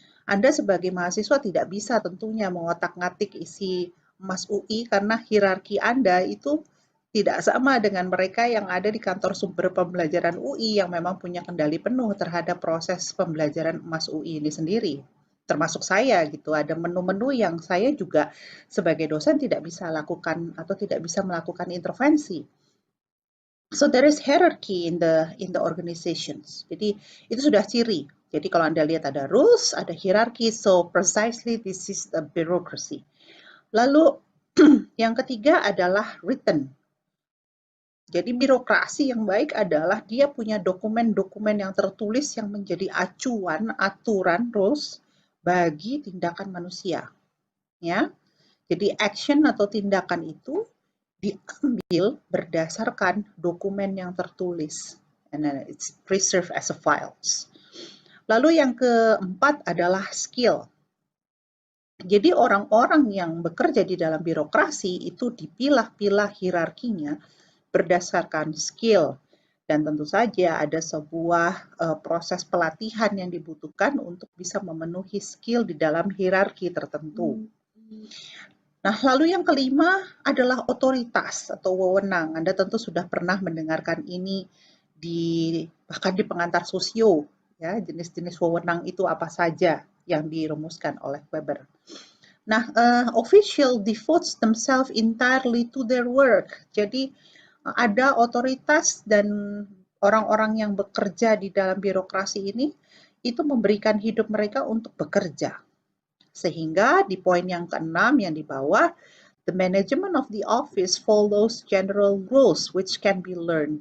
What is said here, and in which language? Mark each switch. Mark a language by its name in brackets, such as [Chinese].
[Indonesian] Anda sebagai mahasiswa tidak bisa tentunya mengotak-ngatik isi Mas UI karena hierarki Anda itu tidak sama dengan mereka yang ada di kantor sumber pembelajaran UI yang memang punya kendali penuh terhadap proses pembelajaran Mas UI ini sendiri. Termasuk saya gitu, ada menu-menu yang saya juga sebagai dosen tidak bisa lakukan atau tidak bisa melakukan intervensi. [English] So there is hierarchy in the organizations. [Indonesian] Jadi itu sudah ciri. Jadi kalau Anda lihat ada rules, ada hierarchy, [English] so precisely this is the bureaucracy. [Indonesian] Lalu yang ketiga adalah written. Jadi birokrasi yang baik adalah dia punya dokumen-dokumen yang tertulis yang menjadi acuan, aturan, rules bagi tindakan manusia. Ya. Jadi action atau tindakan itu diambil berdasarkan dokumen yang tertulis. [English] And then it's preserved as a files. [Indonesian] Lalu yang keempat adalah skill. Jadi orang-orang yang bekerja di dalam birokrasi itu dipilah-pilah hierarkinya berdasarkan skill dan tentu saja ada sebuah proses pelatihan yang dibutuhkan untuk bisa memenuhi skill di dalam hierarki tertentu. Nah, lalu yang kelima adalah otoritas atau wewenang. Anda tentu sudah pernah mendengarkan ini bahkan di pengantar sosio, ya, jenis-jenis wewenang itu apa saja yang dirumuskan oleh Weber. [English] Nah, official devotes themselves entirely to their work. [Indonesian] Jadi ada otoritas dan orang-orang yang bekerja di dalam birokrasi ini itu memberikan hidup mereka untuk bekerja. Sehingga di poin yang keenam yang di bawah, [English] the management of the office follows general rules which can be learned.